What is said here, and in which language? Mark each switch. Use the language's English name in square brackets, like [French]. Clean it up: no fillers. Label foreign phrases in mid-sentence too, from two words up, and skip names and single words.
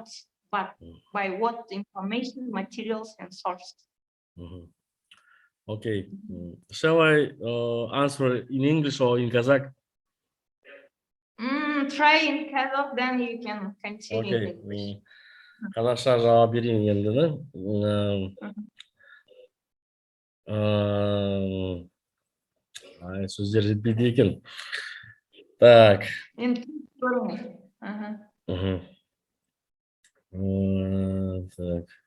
[English] But by what information, materials, and sources? Okay, shall I answer in English or in Kazakh? Try in Kazakh, then you can continue in English. [Kazakh] Қазақша жауап берейін енді, сөздер жетпейді екен. [Russian] Так. Так.